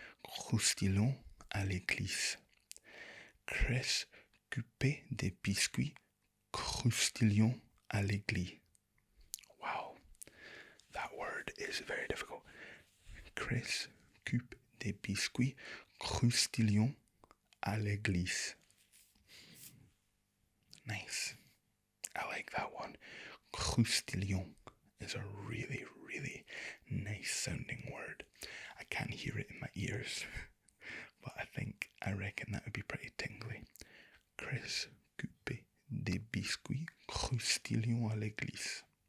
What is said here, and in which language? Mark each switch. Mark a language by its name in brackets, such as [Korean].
[French] Croustillons à l'église. Chris cueille des biscuits croustillons à l'église. [English] Wow, that word is very difficult. [French] Chris cueille des biscuits croustillons à l'église. [English] Nice. I like that one. Croustillon is a really, really nice sounding word. I can't hear it in my ears, but I reckon that would be pretty tingly. [French] Chris coupe des biscuits croustillons à l'église.